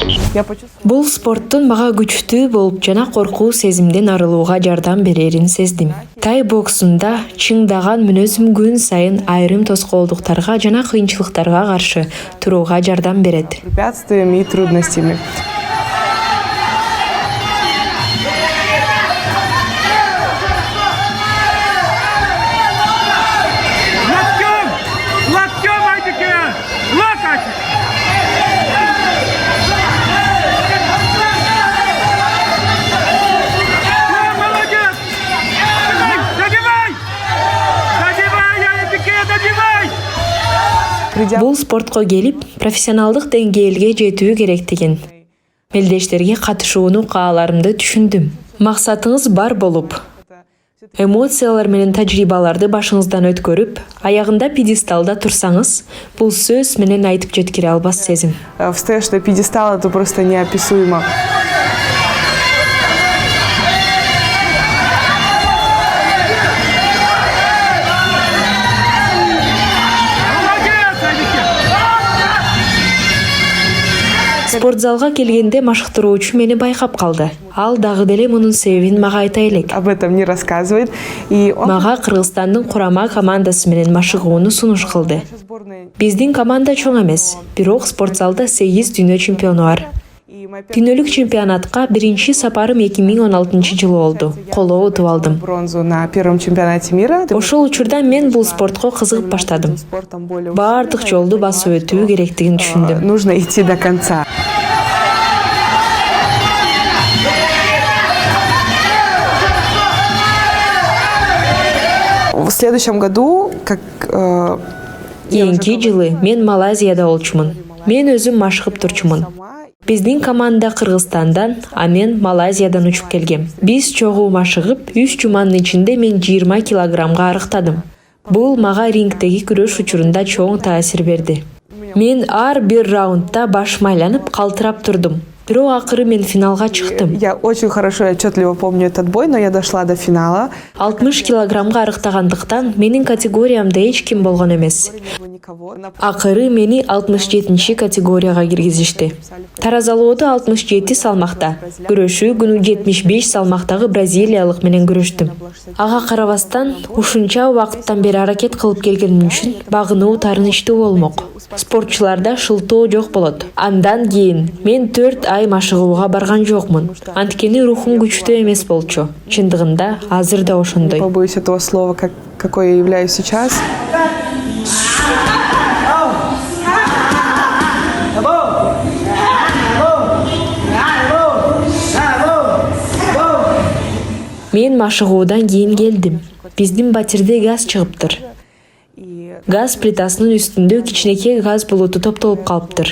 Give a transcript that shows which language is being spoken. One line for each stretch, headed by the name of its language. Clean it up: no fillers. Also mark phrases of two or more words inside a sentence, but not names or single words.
Russian: Я почувствовала.
Kyrgyz: Бул спорттун мага күчтүү болуп жана коркуу сезимден арылууга жардам берерин сездим. Тай боксунда чыңдаган мүнөзүм күн сайын айрым тоскоолдуктарга жана кыйынчылыктарга каршы турууга жардам берет.
Russian: Препятствиями и трудностями.
Kyrgyz: Локтем, Айдике!
Russian: Локоть! О, молодец! Добивай! Добивай, Айдике, добивай! Бул спортко келип, профессионалдык деңгээлге жетүү керектигин, мелдештерге катышууну кааларымды түшүндүм. Максатыңыз бар болуп, эмоциялар менен тажрыйбаларды башыңыздан өткөрүп, аягында пьедесталда турсаңыз, бул сөз менен айтып жеткире албас сезим. Встаешь на пьедестал, это просто неописуемо. Молодец, Айдике!
Kyrgyz: Спортзалга келгенде машыктыруучу мени байкап калды. Ал дагы деле мунун себебин мага айта элек.
Russian: Об этом не рассказывает. И он
Kyrgyz: Мага Кыргызстандын курама командасы менен машыгууну сунуш кылды. Биздин команда чоң эмес, бирок спортзалда 8 дүйнө чемпиону бар. Дүйнөлүк чемпионатка биринчи сапарым 2016 жылы болду. Колоо утуп алдым.
Russian: бронзу на первом чемпионате мира.
Kyrgyz: Ошол учурда мен бул спортко кызыгып баштадым. Баардык жолду басып өтүү керектигин түшүндүм.
Russian: Нужно идти до конца. В следующем году, как
Kyrgyz: Кийинки жылы мен Малайзияда болчумун. Мен өзүм машыгып турчумун. Биздин команда Кыргызстандан, а мен Малайзиядан учуп келгем. Биз чогуу машыгып, 3 жуманын ичинде мен 20 килограммга арыктадым. Бул мага рингдеги күрөш учурунда чоң таасир берди. Мен ар бир раундда башым айланып, калтырап турдум. Бирок акыры мен финалга чыктым.
Russian: я очень хорошо и отчетливо помню этот бой, но я дошла до финала.
Kyrgyz: 60 килограммга арыктагандыктан менин категориямда эч ким болгон эмес. Акыры мени 67 категорияга киргизишти. Таразалоодо 67 салмакта, күрөшүү күнү 75 салмактагы бразилиялык менен күрөштүм. Ага карабастан, ушунча убакыттан бери аракет кылып келгеним үчүн багынуу таарынычтуу болмок. Спортчуларда шылтоо жок болот. Андан кийин мен 4 ай машыгууга барган жокмун. Анткени рухум күчтүү эмес болчу. Чындыгында азыр да ошондой.
Russian: Побоюсь этого слова, какой я являюсь сейчас.
Kyrgyz: Мен машыгуудан кийин келдим. Биздин батирде газ чыгыптыр. Газ плитасынын үстүндө кичинекей газ булуту топтолуп калыптыр.